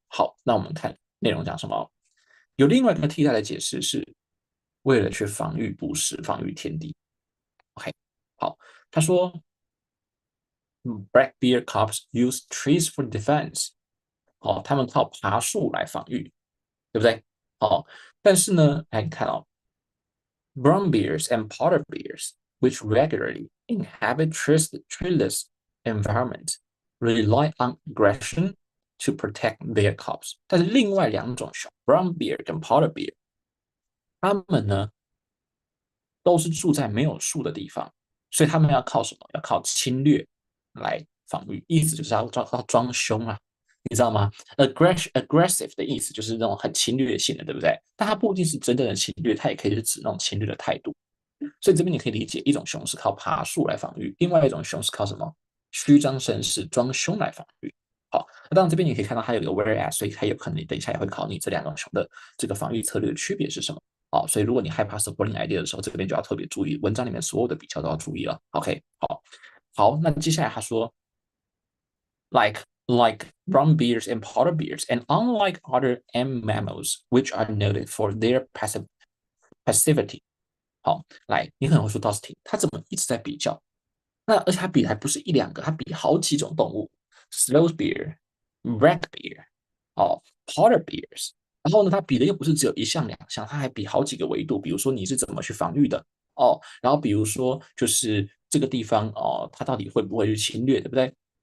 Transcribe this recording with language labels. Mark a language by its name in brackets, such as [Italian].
[Chinese] 好，那我们看内容讲什么？有另外一个替代的解释是，为了去防御捕食、防御天敌。 [English] OK， [Chinese] 好，他说， [English] Black bear cubs use trees for defense。 [Chinese] 哦，他们靠爬树来防御，对不对？哦，但是呢，来看哦， [English] brown bears and polar bears, which regularly inhabit treeless environment, rely on aggression to protect their cubs。 [Chinese] 但是另外两种熊，brown bear 跟 polar bear，它们呢都是住在没有树的地方，所以他们要靠什么？要靠侵略来防御，意思就是要装凶啊，你知道吗？aggressive 的意思就是那种很侵略性的，对不对？但它不一定是真正的侵略，它也可以是指那种侵略的态度。所以这边你可以理解，一种熊是靠爬树来防御，另外一种熊是靠什么？虚张声势、装凶来防御。好，那当然这边你可以看到它有一个 whereas，所以它有可能你等一下也会考你这两种熊的这个防御策略的区别是什么。好，所以如果你害怕 supporting idea 的时候，这边就要特别注意，文章里面所有的比较都要注意了。 [English] OK， [Chinese] 好，好，那接下来他说 [English] like brown bears and polar bears, and unlike other M mammals, which are noted for their passivity。 [Chinese] 好，来，你可能会说 Dustin，他怎么一直在比较？那而且他比的还不是一两个，他比好几种动物，sloth bear、red bear，哦，polar bears。然后呢，他比的又不是只有一项两项，他还比好几个维度，比如说你是怎么去防御的哦，然后比如说就是这个地方哦，它到底会不会去侵略，对不对？